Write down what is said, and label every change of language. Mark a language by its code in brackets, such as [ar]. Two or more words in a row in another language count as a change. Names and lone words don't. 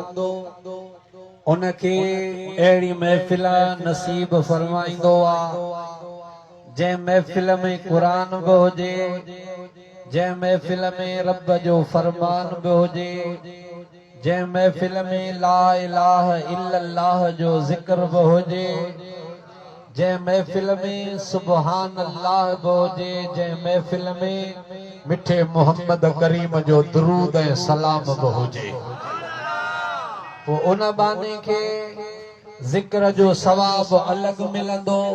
[sd] उनखे अहिड़ी महफ़िल नसीब फरमाईंदो आहे जंहिं महफ़िल में क़ुरान बि हुजे, जंहिं महफ़िल में रब जो फरमान बि हुजे, जंहिं महफ़िल में [ar] لا إله إلا الله [sd] जो ज़िक्र बि हुजे, जंहिं महफ़िल में [ar] سبحان الله [sd] बि हुजे, जंहिं महफ़िल में मिठे मोहम्मद करीम जो दुरूद ऐं सलाम बि हुजे, पोइ उन बाने खे ज़िक्र जो सवाब अलॻि मिलंदो,